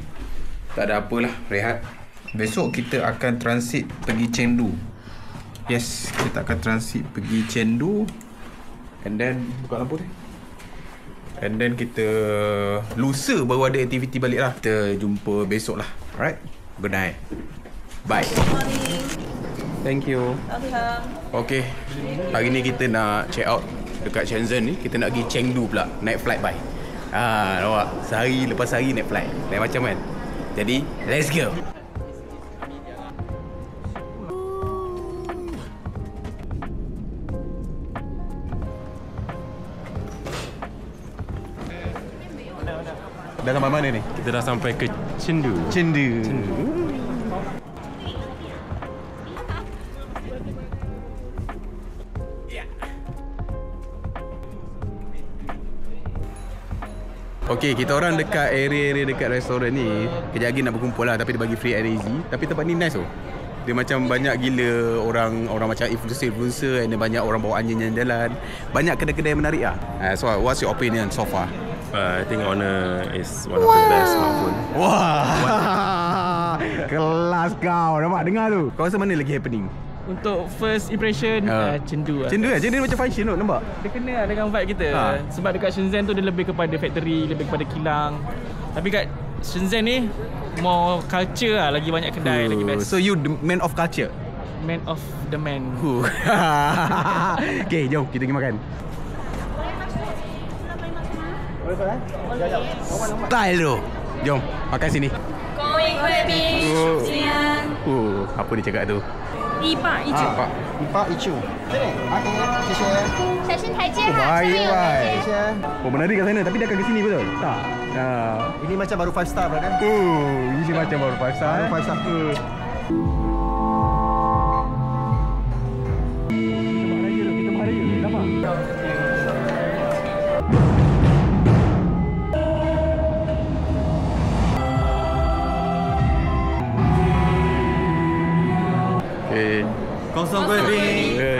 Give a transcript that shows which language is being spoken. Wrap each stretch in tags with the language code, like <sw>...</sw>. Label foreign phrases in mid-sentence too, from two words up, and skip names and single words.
<ms>Tak ada apalah, rehat. Besok kita akan transit pergi Chengdu. Yes, kita akan transit pergi Chengdu.</ms> <en>And then,</en> <ms>buka lampu ni.</ms> <en>And then</en> <ms>kita lusa baru ada aktiviti balik lah. Kita jumpa besok lah. Alright,</ms> <en>good night. Bye. Thank you.</en> <ms>Okay, hari ni kita nak</ms> <en>check out</en> <ms>dekat Shenzhen ni. Kita nak pergi Chengdu pula, naik flight by. Nampak? Sehari lepas hari naik flight. Lain macam kan? Jadi,</ms> <en>let's go.</en> <ms>Dah sampai mana ni? Kita dah sampai ke Chengdu. Chengdu. Okay, kita orang dekat area-area dekat restoran ni. Kejap lagi nak berkumpul lah, tapi dia bagi free air easy. Tapi tempat ni nice tu. Dia macam banyak gila orang macam influencer, and banyak orang bawa anjing jalan. Banyak kedai-kedai yang menarik lah.</ms> <en>So what's your opinion so far? I think Honor is one of the best smartphone.</en> <ms>Wah, kelas kau. Nampak dengar tu. Kau rasa mana lagi happening? Untuk</ms> <en>first impression,</en> <ms>Chengdu lah. Chengdu kan? Chengdu macam function tu, nampak? Dia kena lah dengan vibe kita. Sebab dekat Shenzhen tu dia lebih kepada factory, lebih kepada kilang. Tapi kat Shenzhen ni</ms> <en>more culture</en> <ms>lah, lagi banyak kedai, lagi best.</ms> <en>So you the man of culture? Man of the man.</en> <ms>Okay, jom kita pergi makan. Style tu. Jom makan sini. Apa dia cakap tu?</ms> <zh>一霸一九， 181.</zh> <ms>Sini. Okey,</ms> <zh>谢谢. 小心台阶哈，</zh> <ms>Baik,</ms> <zh>这边有</zh> <ms>baik.</ms> <zh>谢谢.</zh> <ms>Oh, menarik kat sana tapi dia akan ke sini betul? Tak. Ini macam baru 5 star kan? Ini macam baru 5 star. Baru 5 star. Kita marah je. Nampak? Kosong kuih.</ms>